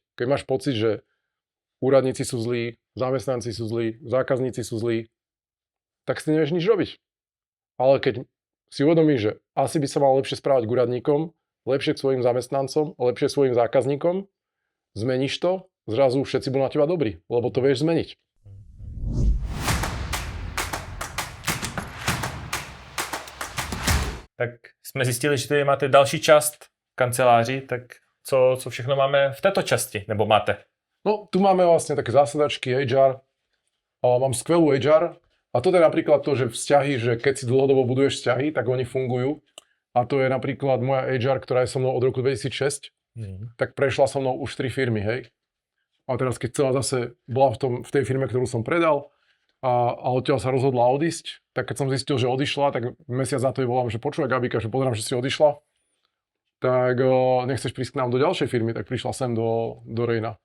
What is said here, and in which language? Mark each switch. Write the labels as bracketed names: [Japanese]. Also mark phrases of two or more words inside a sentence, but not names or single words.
[Slovak] Keď máš pocit, že úradníci sú zlí, zamestnanci sú zlí, zákazníci sú zlí, tak si nevieš nič robiť. Ale keď si uvedomíš, že asi by sa mal lepšie správať k úradníkom, lepšie k svojim zamestnancom, lepšie k svojim zákazníkom, zmeníš to, zrazu všetci budú na teba dobrí, lebo to vieš zmeniť. [Czech] Tak jsme zjistili, že tady máte další část kanceláří, tak co všechno máme v této časti, nebo máte? [Slovak] No, tu máme vlastne také zásadačky HR, mám skvelú HR a toto je napríklad to, že vzťahy, že keď si dlhodobo buduješ vzťahy, tak oni fungujú a to je napríklad moja HR, ktorá je so mnou od roku 2006, tak prešla so mnou už 3 firmy, hej. A teraz keď celá zase bola v tej firme, ktorú som predal a odtiaľ sa rozhodla odísť, tak keď som zistil, že odišla, tak mesiac na to jej volám, že počúvaj Gabika, že pozerám, že si odišla, tak nechceš prísť k nám do ďalšej firmy, tak prišla sem do Rejna.